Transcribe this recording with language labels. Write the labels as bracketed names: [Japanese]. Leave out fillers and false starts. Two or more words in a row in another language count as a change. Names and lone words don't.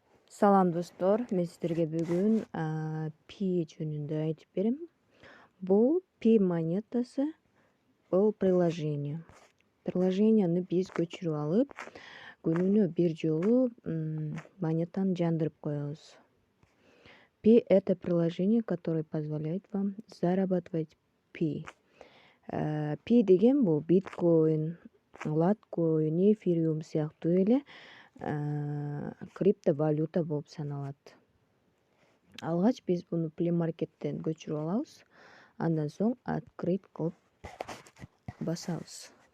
[Kyrgyz] Салам достор, мен сиздерге бүгүн пи жөнүндө айтып берем. Бул пи монетасы, бул приложение. Приложенияны биз көчүрүп алып, күнүнө бир жолу монетаны жандырып коебуз. [Russian] Пи — это приложение, которое позволяет вам зарабатывать пи. [Kyrgyz] Пи деген бул биткоин, латкоин, эфириум сыяктуу эле криптовалюта болуп саналат. Алгач биз буну Play Market'тен көчүрүп алабыз. Андан соң открыть кылып басабыз.